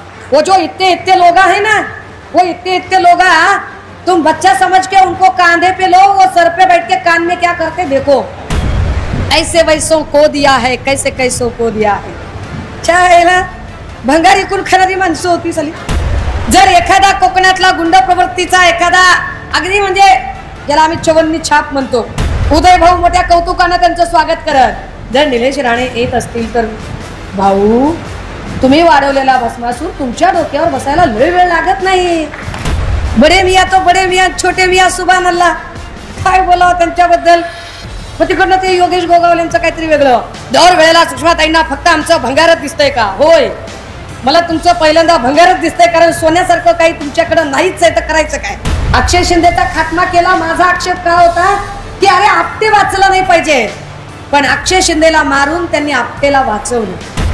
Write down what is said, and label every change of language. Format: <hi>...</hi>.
<hi>वो जो इतने इतने लोग हैं ना, वो इतने इतने लोग तुम बच्चा समझ के उनको कांधे पे लो, वो सर पे बैठ के कान में क्या करते देखो। ऐसे वैसों को दिया है, कैसे कैसों को दिया है।</hi> <mr>छायला भंगारी कुल खरारी माणसं होती सली। जर एखादा कोकणातला गुंड प्रवृत्तीचा एखादा अगदी म्हणजे ज्याला आम्ही चवन्नी छाप म्हणतो, उदय भाऊ मोठ्या कौतुकानं त्यांचं स्वागत करत जर निलेश राणे येत असतील तर, भाऊ तुम्ही वाढवलेला भस्मासूर तुमच्या डोक्यावर बसायला लय वेळ लागत नाही।</mr> <hi>बडे मियाँ तो बडे मियाँ, छोटे मियाँ सुभान अल्लाह।</hi> <mr>काय बोलावं त्यांच्याबद्दल। मग तिकडनं ते योगेश गोगावलेंचं काहीतरी वेगळं। दर वेळेला सुषमाताईंना फक्त आमचं भंगारच दिसतंय का? होय, मला तुमचं पहिल्यांदा भंगारच दिसतंय, कारण सोन्यासारखं काही तुमच्याकडे नाहीच आहे, तर करायचं काय? अक्षय शिंदेचा खात्मा केला। माझा आक्षेप काय होता की अरे आपटे वाचलं नाही पाहिजे, पण अक्षय शिंदेला मारून त्यांनी आपटेला वाचवलं।</mr>